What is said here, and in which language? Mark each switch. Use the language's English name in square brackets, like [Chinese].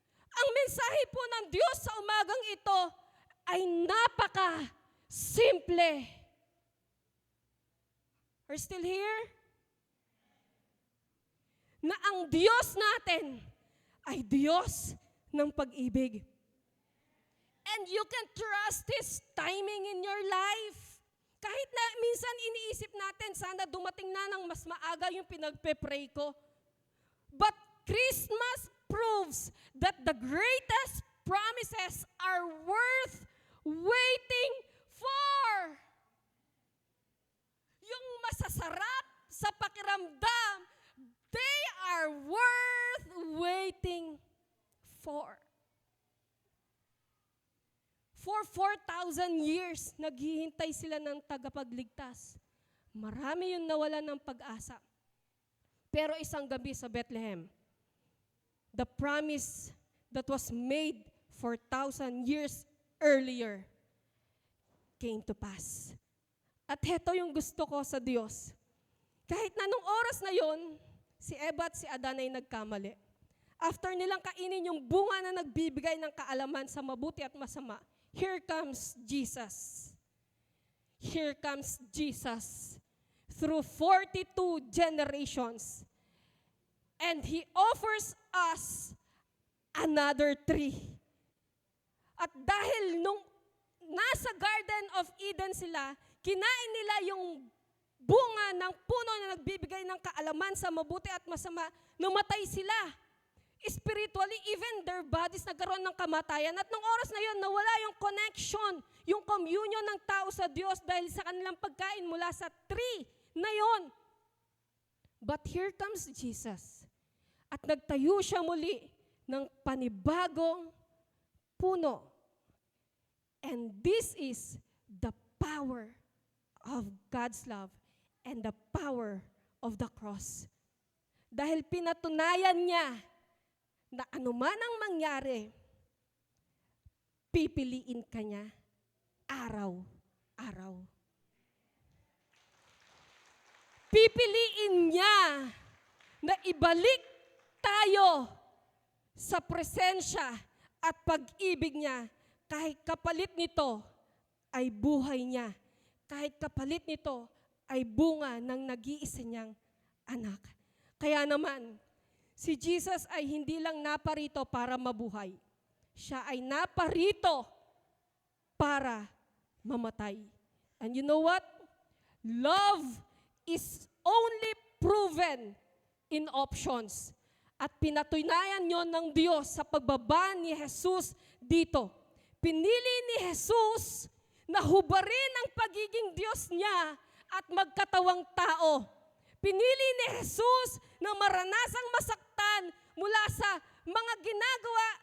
[Filipino] Ang mensahe po ng Diyos sa umagang ito ay napaka-simple. [English] Are you still here? [Filipino] Na ang Diyos natin ay Diyos ng pag-ibig. [English] And you can trust His timing in your life. [Filipino] Kahit na minsan iniisip natin, sana dumating na ng mas maaga yung pinagpe-pray ko. [English] But Christmas proves that the greatest promises are worth waiting for. [Filipino] Yung masasarap sa pakiramdam, [English] they are worth waiting for. For 4,000 years, [Filipino] naghihintay sila ng tagapagligtas. Marami yung nawalan ng pag-asa. Pero isang gabi sa Bethlehem, [English] the promise that was made 4,000 years earlier came to pass. [Filipino] At heto yung gusto ko sa Diyos. Kahit na nung oras na yon, si Eva at si Adan ay nagkamali. After nilang kainin yung bunga na nagbibigay ng kaalaman sa mabuti at masama, [English] here comes Jesus. Here comes Jesus through 42 generations. And He offers us another tree. [Filipino] At dahil nung nasa Garden of Eden sila, kinain nila yung bunga ng puno na nagbibigay ng kaalaman sa mabuti at masama, namatay sila. [English] Spiritually, even their bodies [Filipino] nagkaroon ng kamatayan. At nung oras na yun, nawala yung connection, yung communion ng tao sa Diyos dahil sa kanilang pagkain mula sa tree na yun. [English] But here comes Jesus. [Filipino] At nagtayo siya muli ng panibagong puno. [English] And this is the power of God's love and the power of the cross. [Filipino] Dahil pinatunayan niya na anuman ang mangyari, pipiliin ka niya araw-araw. Pipiliin niya na ibalik tayo sa presensya at pag-ibig niya kahit kapalit nito ay buhay niya. Kahit kapalit nito ay bunga ng nag-iisa niyang anak. Kaya naman, si Jesus ay hindi lang naparito para mabuhay. Siya ay naparito para mamatay. [English] And you know what? Love is only proven in options. [Filipino] At pinatunayan yon ng Diyos sa pagbaba ni Jesus dito. Pinili ni Jesus na hubarin ang pagiging Diyos niya at magkatawang tao. Pinili ni Jesus na maranasang masaktan mula sa mga ginagawa